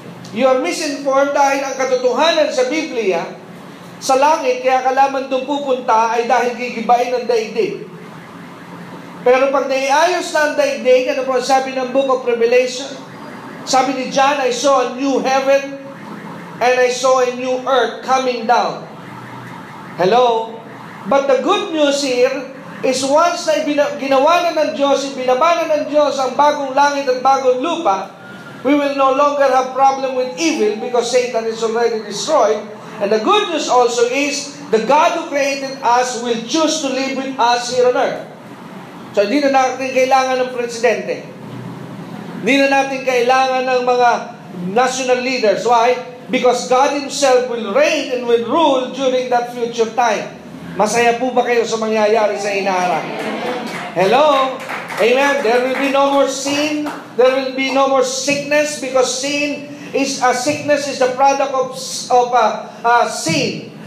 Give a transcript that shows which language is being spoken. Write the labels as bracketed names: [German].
[English] You are misinformed [Filipino] dahil ang katotohanan sa Biblia, sa langit, kaya kalaman doon pupunta ay dahil gigibain ng daigdig. Pero pag naiayos na ang daigdig, ano po sabi ng Book of Revelation? Sabi ni [English] John, I saw a new heaven and I saw a new earth coming down. Hello? But the good news here is once [Filipino] na ginawa na ng Diyos, ibinaba na ng Diyos ang bagong langit at bagong lupa, [English] we will no longer have problem with evil because Satan is already destroyed. And the good news also is the God who created us will choose to live with us here on earth. [Filipino] So hindi na natin kailangan ng presidente. Hindi na natin kailangan ng mga national leaders. [English] Why? Because God Himself will reign and will rule during that future time. [Filipino] Masaya po ba kayo sa mangyayari sa inaharap? Hello? Amen. [English] There will be no more sin. There will be no more sickness because sickness is the product of sin.